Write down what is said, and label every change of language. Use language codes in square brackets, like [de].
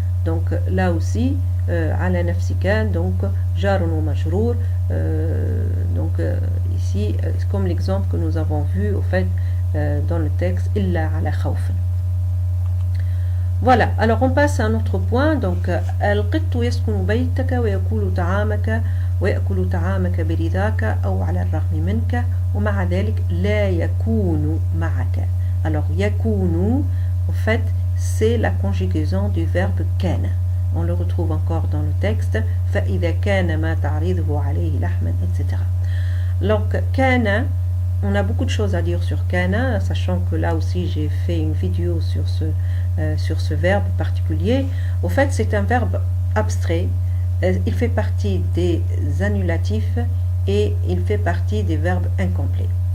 [fr] Donc là aussi [ar] على نفسك, [fr] donc jar ou majrour, donc ici comme l'exemple que nous avons vu au fait dans le texte [ar] إلا على خوف. [fr] Voilà, alors on passe à un autre point. [ar] Donc القط يسكن بيتك ويأكل طعامك ويأكل طعامك برضاك أو على الرغم منك ومع ذلك لا يكون معك. [fr] Alors يكون, en fait, c'est la conjugaison du verbe كان. On le retrouve encore dans le texte. [ar] فإذا كان ما تعرضه عليه لحما, etc. [fr] Donc كان, on a beaucoup de choses à dire sur كان, sachant que là aussi j'ai fait une vidéo sur ce verbe particulier. Au fait, c'est un verbe abstrait. Il fait partie des annulatifs et il fait partie des verbes incomplets.